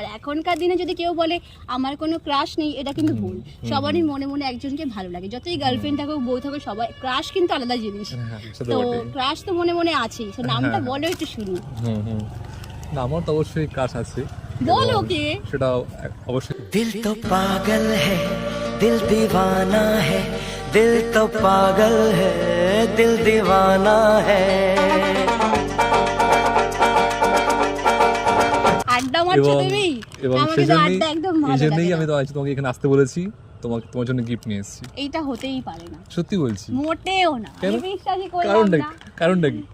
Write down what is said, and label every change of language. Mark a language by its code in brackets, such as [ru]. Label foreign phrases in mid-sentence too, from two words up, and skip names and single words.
[bn] এখনকার দিনে যদি কেউ বলে আমার কোনো ক্রাশ নেই, এটা কিন্তু ভুল। সবারই মনে মনে একজনকে ভালো লাগে, যতই গার্লফ্রেন্ড থাকুক বউ থাকুক, সবাই ক্রাশ কিন্তু আলাদা জিনিস। হ্যাঁ, সেটা তো বটে। ক্রাশ তো মনে মনে আছেই, তো নামটা হ্যাঁ। বলো একটু শুনি। হুম। না আমার তো অবশ্যই ক্রাশ আছে। বলো এবং কে? সেটা অবশ্যই। [hi] दिल तो पागल है, दिल दीवाना है, दिल तो पागल है, दिल दीवाना है। [bn] আড্ডা মারছো তুমি? এবং আমাকে তো আড্ডা একদম ভালো লাগে সেজন্যই না। আমি তো আজ তোমাকে এখানে আসতে বলেছি, তোমার জন্য গিফট নিয়ে এসেছি। এইটা হতেই পারে না, সত্যি বলছি। মোটেও না। কেন? আমি বিশ্বাসই করলাম কারণটা না। কারণটা কি?